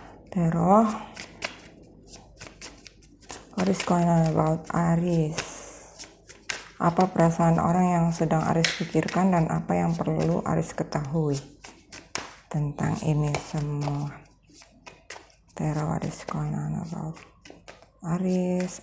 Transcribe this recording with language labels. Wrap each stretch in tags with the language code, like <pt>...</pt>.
<id>Terus</id> <en>what is going on about Aries?</en> <id>Apa perasaan orang yang sedang Aries pikirkan dan apa yang perlu Aries ketahui tentang ini semua? Terus</id> <en>what is going on about Aries?</en>